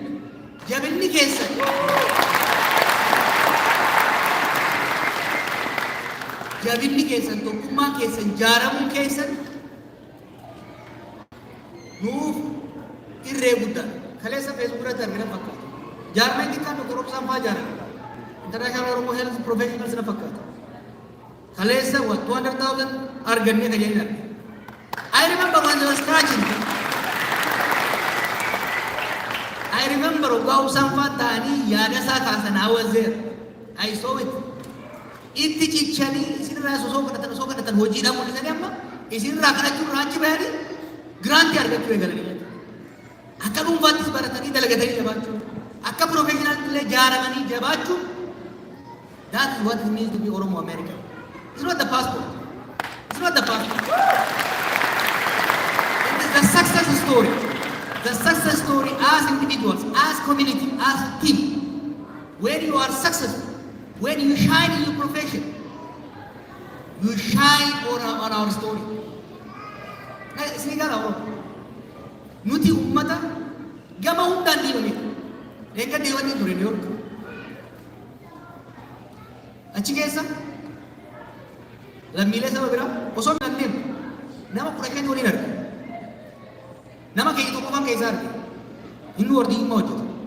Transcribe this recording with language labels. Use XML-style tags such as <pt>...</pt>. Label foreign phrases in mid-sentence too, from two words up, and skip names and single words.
<om>Jabinni keessan jabinni keessan tokkummaan keessan jaaramuun keessan nuuf irree guddaa. Kaleessa feesbuuk irratti argina fakkaata. Jaarmeen xiqqaan Dr. Obsaan fa'aa jaarame. International Oromo Health Professionals na fakkaata. Kaleessa 200,000 argannee tajaajila.</om> <en>I remember when they were scratching. I remember Obaa Obsaan</en> <om>fa'aa ta'anii yaada isaa kaasan</om> <en>I was there. I saw it.</en> <om>Itti cichanii isinirraa osoo kadhatan hojiidhaan mul'isanii amma isinirraa kadhachuurraa achi bahanii giraantii argachuu eegalanii. Akka dhuunfaattis baratanii dalagatanii jabaachuu. Akka professional illee jaaramanii jabaachuu.</om> <en>That is what it means to be Oromo American. It's not the passport. It's not the passport. It is the success story. The success story as individuals, as community, as a team. When you are successful, when you shine in your profession, you shine on our story.</en> <om>Senegal Oromo. Nuti ummata gama hundaan diibame. Eega deewanii ture New York. Achi keessa lammiilee saba biraa osoo hin deemne nama 15 waliin arge. Nama keenya tokko qofaan keessaa arge. Inni wardiyyummaa hojjeta.</om>